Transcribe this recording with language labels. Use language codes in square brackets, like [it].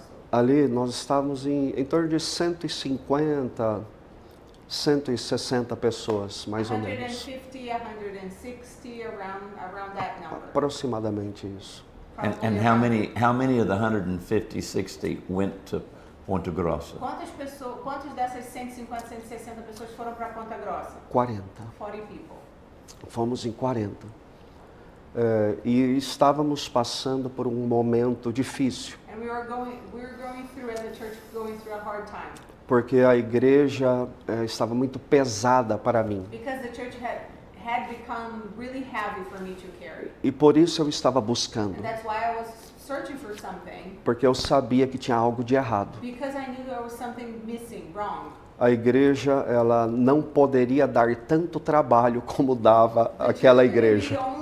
[pt] Ali nós estávamos em torno de 150, 160 pessoas, mais ou menos. [en] 150, 160, around that number. [pt] Aproximadamente isso. [en] And how many of the 150, 60 went to Ponta Grossa? [pt] Quantas dessas 150, 160 pessoas foram para Ponta Grossa? 40. [en] 40 people. [pt] Fomos em 40. E estávamos passando por um momento difícil. [en] And we were going through, as a church, going through a hard time. [pt] Porque a igreja estava muito pesada para mim. [en] Because the church had become really heavy for me to carry. [pt] E por isso eu estava buscando. [en] And that's why I was searching for something. [pt] Porque eu sabia que tinha algo de errado. [en] Because I knew there was something missing, wrong. [pt] A igreja, ela não poderia dar tanto trabalho como dava aquela igreja.